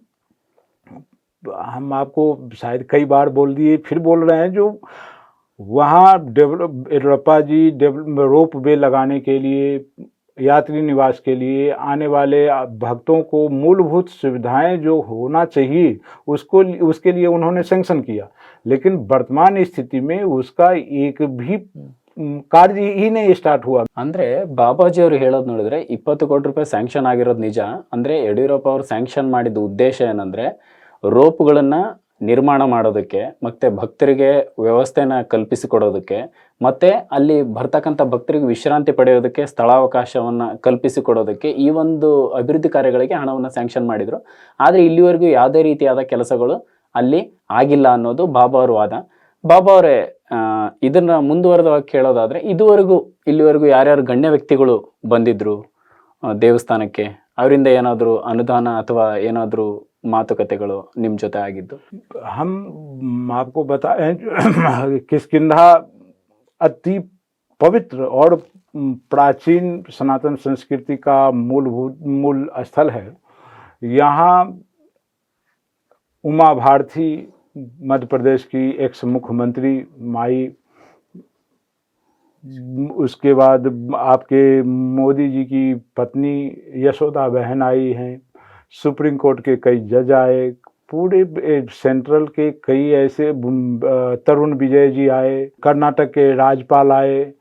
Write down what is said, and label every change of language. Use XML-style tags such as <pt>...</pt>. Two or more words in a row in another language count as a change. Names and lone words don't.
<hi>हम आपको शायद कई बार बोल दिए, फिर बोल रहे हैं, जो वहाँ येडियुरप्पा जी</hi> <en>rope way</en> <hi>लगाने के लिए, यात्री निवास के लिए आने वाले भक्तों को मूलभूत सुविधाएं जो होना चाहिए उसके लिए उन्होंने सैंक्शन किया, लेकिन वर्तमान स्थिति में उसका एक भी कार्य ही नहीं स्टार्ट हुआ।</hi> <kn>ಅಂದ್ರೆ ಬಾಬಾಜಿ ಅವರು ಹೇಳೋದು ನೋಡಿದ್ರೆ 20 ಕೋಟಿ ರೂಪಾಯಿ ಸ್ಯಾಂಕ್ಷನ್ ಆಗಿರೋದು ನಿಜ. ಅಂದ್ರೆ ಯಡಿಯೂರಪ್ಪ ಅವರು ಸ್ಯಾಂಕ್ಷನ್ ಮಾಡಿದ ಉದ್ದೇಶ ಏನಂದ್ರೆ ರೋಪ್ಗಳನ್ನ ನಿರ್ಮಾಣ ಮಾಡೋದಕ್ಕೆ, ಮತ್ತೆ ಭಕ್ತರಿಗೆ ವ್ಯವಸ್ಥೆನ ಕಲ್ಪಿಸಿಕೊಡೋದಕ್ಕೆ, ಮತ್ತೆ ಅಲ್ಲಿ ಬರ್ತಕ್ಕಂಥ ಭಕ್ತರಿಗೆ ವಿಶ್ರಾಂತಿ ಪಡೆಯೋದಕ್ಕೆ ಸ್ಥಳಾವಕಾಶವನ್ನು ಕಲ್ಪಿಸಿಕೊಡೋದಕ್ಕೆ ಈ ಒಂದು ಅಭಿವೃದ್ಧಿ ಕಾರ್ಯಗಳಿಗೆ ಹಣವನ್ನು ಸ್ಯಾಂಕ್ಷನ್ ಮಾಡಿದರು. ಆದರೆ ಇಲ್ಲಿವರೆಗೂ ಯಾವುದೇ ರೀತಿಯಾದ ಕೆಲಸಗಳು ಅಲ್ಲಿ ಆಗಿಲ್ಲ ಅನ್ನೋದು ಬಾಬಾ ಅವರ ವಾದ. ಬಾಬಾ ಅವರೇ, ಇದನ್ನ ಮುಂದುವರೆದವಾಗಿ ಕೇಳೋದಾದ್ರೆ ಇಲ್ಲಿವರೆಗೂ ಯಾರ್ಯಾರು ಗಣ್ಯ ವ್ಯಕ್ತಿಗಳು ಬಂದಿದ್ರು ದೇವಸ್ಥಾನಕ್ಕೆ, ಅವರಿಂದ ಏನಾದರೂ ಅನುದಾನ ಅಥವಾ ಏನಾದರೂ ಮಾತುಕತೆಗಳು ನಿಮ್ಮ ಜೊತೆ ಆಗಿದ್ದು?</kn> <hi>हम आपको बताएं, किष्किंधा अति पवित्र और प्राचीन सनातन संस्कृति का मूल स्थल है। यहाँ उमा भारती, मध्य प्रदेश की एक्स मुख्यमंत्री माई, उसके बाद आपके मोदी जी की पत्नी यशोदा बहन आई हैं, सुप्रीम कोर्ट के कई जज आए, पूरे सेंट्रल के कई ऐसे, तरुण विजय जी आए, कर्नाटक के राज्यपाल आए,</hi>